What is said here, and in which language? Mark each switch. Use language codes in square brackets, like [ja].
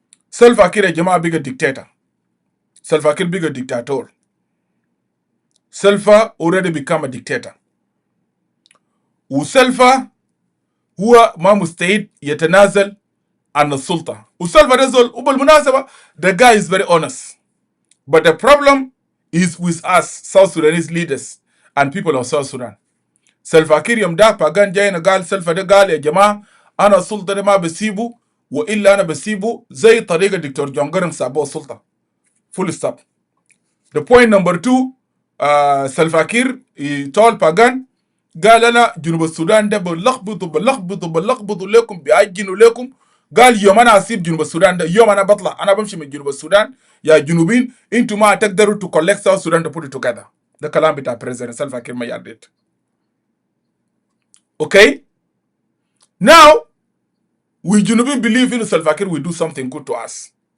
[ar] سلفا كير يا جماعه بيجا ديكتاتور. سلفا كير بيجا ديكتاتور. [en] Salva already become a dictator. [ar] وسلفا هو ما مستعد يتنازل عن السلطة. وسلفا ده زول وبالمناسبة [en] the guy is very honest. But the problem is with us South Sudanese leaders and people of South Sudan. [ar] سلفا كير يوم ده باغان جاينا قال سلفا ده قال يا جماعة أنا السلطة ده ما بسيبه وإلا أنا بسيبه زي طريقة دكتور جون جرن سابوه السلطة. [en] Full stop. The point number 2 [ar] سلفا كير يطول باغان قال أنا جنوب السودان ده بلخبطوا لكم بيعجنوا لكم. قال يوم أنا أسيب جنوب السودان ده يوم أنا بطلع أنا بمشي من جنوب السودان يا جنوبين أنتوا ما تقدروا [en] to collect South Sudan to put it together. [ar] ده كلام بتاع President Salva Kiir ما يردت. [en] Okay? Now we جنوبين believe in Salva Kiir will do something good to us.